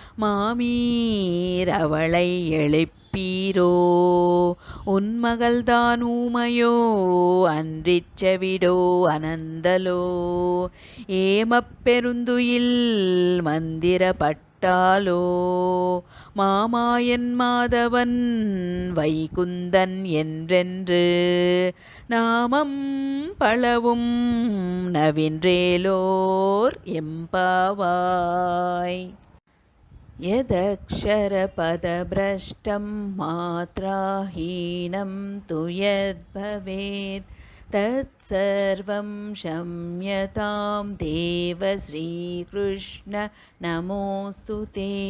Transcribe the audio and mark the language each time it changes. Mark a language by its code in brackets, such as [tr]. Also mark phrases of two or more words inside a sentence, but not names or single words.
[ta] மாமீர் அவளை எழுப்பீரோ உன் மகள்தான் ஊமையோ அன்றிச் செவிடோ அனந்தலோ ஏமப் பெருந்துயில் மந்திர பட்டாலோ மாமாயன் மாதவன் வைகுந்தன் என்றென்று நாமம் பலவும் நவின்றேலோர் எம்பாவாய். [sa] यदक्षरपदभ्रष्टं मात्राहीनं तु यद्भवेत् तत्सर्वं क्षम्यतां देव श्रीकृष्ण नमोऽस्तु ते.